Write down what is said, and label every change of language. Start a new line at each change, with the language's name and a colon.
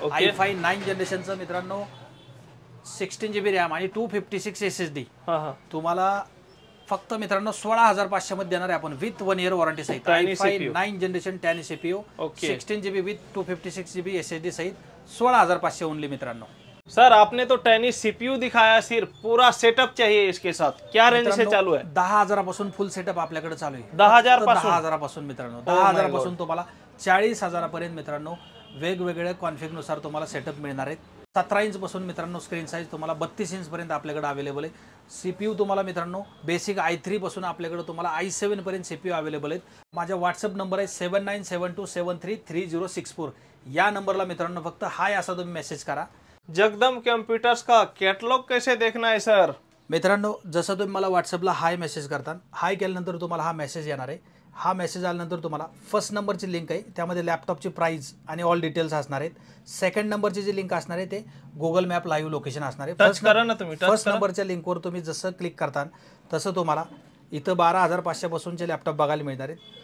Marathi: i5 9 जनरेशनचं मित्रांनो 16 GB RAM आणि 256 SSD तुम्हाला फक्त मित्रांनो 16,500 मध्ये देणार आहे आपण विथ 1 year वॉरंटी सहित. i5 9 generation 10 CPU 16 GB with 256 GB SSD सहित 16,500 ओनली मित्रांनो.
Hindi: सर आपने तो टाइनी सीपीयू दिखाया, सिर्फ पूरा सेटअप चाहिए इसके साथ, क्या रेंज से चालू है?
Marathi: 10,000 पासून फुल सेटअप आपल्याकडे चालू आहे. 10,000 पासून मित्रांनो 10,000 पासून तुम्हाला 40,000 पर्यंत मित्रांनो वेगवेगळ्या कॉन्फिग नुसार तुम्हाला सेटअप मिळणार आहेत. 17 इंच पासून मित्रांनो स्क्रीन साईज तुम्हाला 32 इंच पर्यंत आपल्याकडे अवेलेबल आहे. सीपीयू तुम्हाला मित्रांनो बेसिक i3 पासून आपल्याकडे तुम्हाला i7 पर्यंत सीपीयू अवेलेबल आहेत. माझा व्हॉट्सअप नंबर आहे 7972733064. या नंबरला मित्रांनो फक्त हाय असा तुम्ही मेसेज करा.
Hindi: जगदम कंप्यूटर्स का कैटलॉग कैसे देखना है सर?
Marathi: मित्रांनो जसं तुम्ही मला व्हॉट्सअपला हाय मेसेज करता, हाय केल्यानंतर तुम्हाला हा मेसेज येणार आहे. हा मेसेज आल्यानंतर तुम्हाला फर्स्ट नंबरची लिंक आहे, त्यामध्ये लॅपटॉपची प्राइस आणि ऑल डिटेल्स असणार आहेत. सेकंड नंबरची जी लिंक असणार आहे ते गुगल मॅप लाईव्ह लोकेशन असणार आहे. फर्स्ट नंबरच्या लिंकवर तुम्ही जसं क्लिक करता तसं तुम्हाला इथं 12,500 पासूनचे लॅपटॉप बघायला मिळणार आहेत.